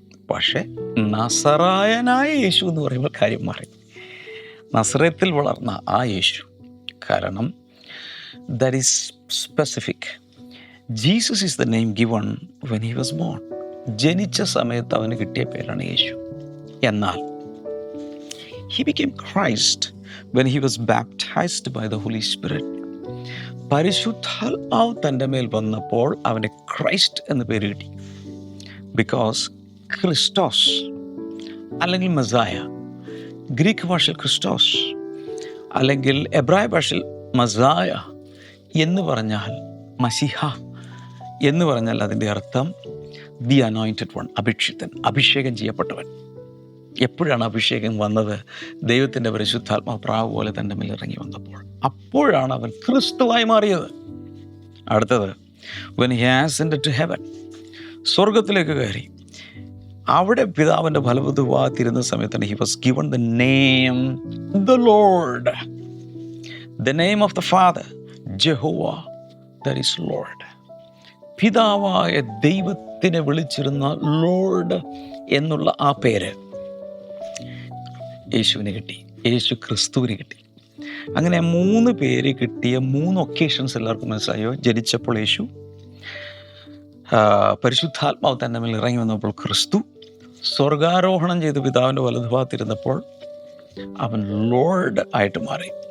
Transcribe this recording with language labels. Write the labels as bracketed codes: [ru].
[ml] പക്ഷേ നസറായനായ യേശു എന്ന് പറയുമ്പോൾ കാര്യം മാറി. നസറത്തിൽ വളർന്ന ആ യേശു. കാരണം [en] That is specific. Jesus is the name given when he was born. [ml] ജനിച്ച സമയത്ത് അവന് കിട്ടിയ പേരാണ് യേശു. എന്നാൽ [en] he became Christ when he was baptized by the Holy Spirit. [ml] പരിശുദ്ധാത്മാവ് തൻ്റെ മേൽ വന്നപ്പോൾ അവന് ക്രൈസ്റ്റ് എന്ന് പേര് കിട്ടി. ബിക്കോസ് ക്രിസ്റ്റോസ് അല്ലെങ്കിൽ മസായ, ഗ്രീക്ക് ഭാഷയിൽ ക്രിസ്റ്റോസ് അല്ലെങ്കിൽ എബ്രായ ഭാഷയിൽ മസായ എന്ന് പറഞ്ഞാൽ, മസിഹ എന്ന് പറഞ്ഞാൽ അതിൻ്റെ അർത്ഥം [en] the anointed one, [ml] അഭിഷിക്തൻ, അഭിഷേകം ചെയ്യപ്പെട്ടവൻ. എപ്പോഴാണ് അഭിഷേകം വന്നത്? ദൈവത്തിൻ്റെ പരിശുദ്ധാത്മാവ് പ്രാവ് പോലെ തൻ്റെ മേൽ ഇറങ്ങി വന്നപ്പോൾ. അപ്പോഴാണ് അവൻ ക്രിസ്തുവായി മാറിയത്. അടുത്തത്, [en] when he ascended to heaven, [ml] സ്വർഗത്തിലേക്ക് കയറി. അവിടെ പിതാവിൻ്റെ ഫലവത്തുവാതിരുന്ന സമയത്താണ് [en] he was given the name the Lord, the name of the Father, Jehovah, that is Lord. [ml] പിതാവായ ദൈവത്തിനെ വിളിച്ചിരുന്ന ലോർഡ് എന്നുള്ള ആ പേര് യേശുവിന് കിട്ടി, യേശു ക്രിസ്തുവിന് കിട്ടി. അങ്ങനെ 3 പേര് കിട്ടിയ 3 ഒക്കേഷൻസ് എല്ലാവർക്കും മനസ്സിലായോ? ജനിച്ചപ്പോൾ യേശു, പരിശുദ്ധാത്മാവ് തന്നെ മേൽ ഇറങ്ങി വന്നപ്പോൾ ക്രിസ്തു, സ്വർഗാരോഹണം ചെയ്ത് പിതാവിൻ്റെ വലതുഭാഗത്തിരുന്നപ്പോൾ അവൻ ലോർഡ് ആയിട്ട് മാറി.